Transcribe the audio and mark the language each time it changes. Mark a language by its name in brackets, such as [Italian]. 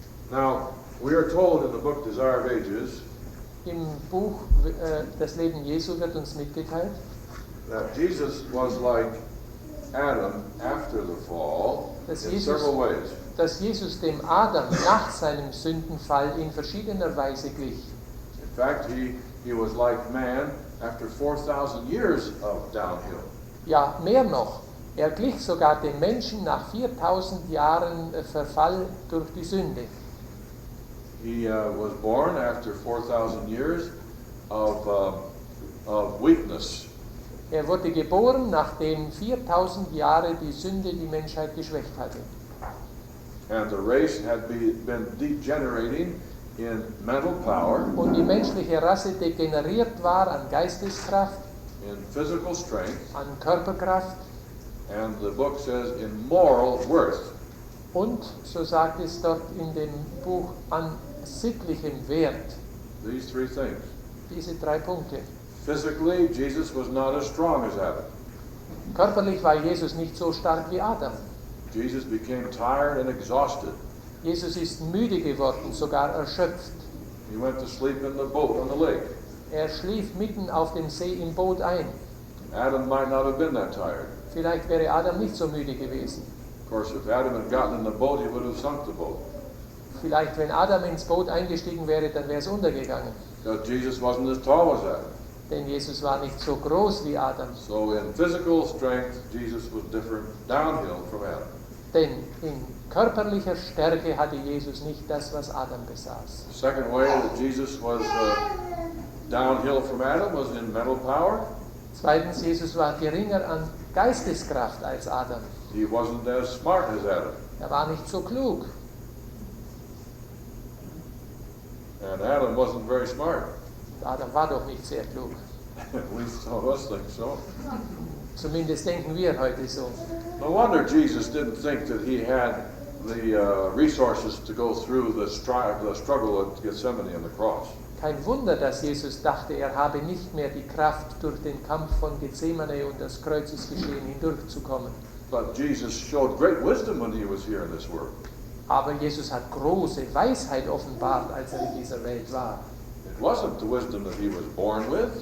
[English] Now, we are told in the book Desire of Ages [German] Im Buch Das Leben Jesu wird uns mitgeteilt, [English] that Jesus was like Adam after the fall [German] dass in Jesus, [English] several ways. [German] dass Jesus dem Adam nach seinem Sündenfall in verschiedener Weise glich. [English] In fact, he was like man after 4,000 years of downhill. [German] Ja, mehr noch. Er glich sogar dem Menschen nach 4000 Jahren Verfall durch die Sünde. [English] He was born after 4,000 years of weakness. [German] Er wurde geboren, nachdem 4000 Jahre die Sünde die Menschheit geschwächt hatte. [English] And the race had been degenerating in mental power, [German] Und die menschliche Rasse degeneriert war an Geisteskraft, [English] in physical strength, [German] an Körperkraft [English] and the book says in moral worth. [German] und, so sagt es dort in dem Buch, an sittlichem Wert. [English] These three things. [German] Diese 3 Punkte. [English] Physically, Jesus was not as strong as Adam. [German] Körperlich war Jesus nicht so stark wie Adam. [English] Jesus became tired and exhausted. [German] Jesus ist müde geworden, sogar erschöpft. [English] He went to sleep in the boat on the lake. [German] Er schlief mitten auf dem See im Boot ein. [English] Adam might not have been that tired. [German] Vielleicht wäre Adam nicht so müde gewesen. [English] Of course, if Adam had gotten in the boat, he would have sunk the boat. [German] Vielleicht, wenn Adam ins Boot eingestiegen wäre, dann wäre es untergegangen. [English] Because Jesus wasn't as tall as Adam. [German] Denn Jesus war nicht so groß wie Adam. [English] So in physical strength, Jesus was different downhill from Adam. [German] Denn in körperlicher Stärke hatte Jesus nicht das, was Adam besaß. [English] The second way that Jesus was downhill from Adam was in mental power. [German] Zweitens, Jesus war geringer an Geisteskraft als Adam. [English] He wasn't as smart as Adam. [German] Er war nicht so klug. [English] And Adam wasn't very smart. [German] Adam war doch nicht sehr klug. [English] At least some of us think so. [German] Zumindest denken wir heute so. [English] No wonder Jesus didn't think that he had the resources to go through the struggle at Gethsemane and the cross. [German] Kein Wunder, dass Jesus dachte, er habe nicht mehr die Kraft, durch den Kampf von Gethsemane und das Kreuzesgeschehen hindurchzukommen. [English] But Jesus showed great wisdom when he was here in this world. [German] Aber Jesus hat große Weisheit offenbart, als er in dieser Welt war. [English] It wasn't the wisdom that he was born with.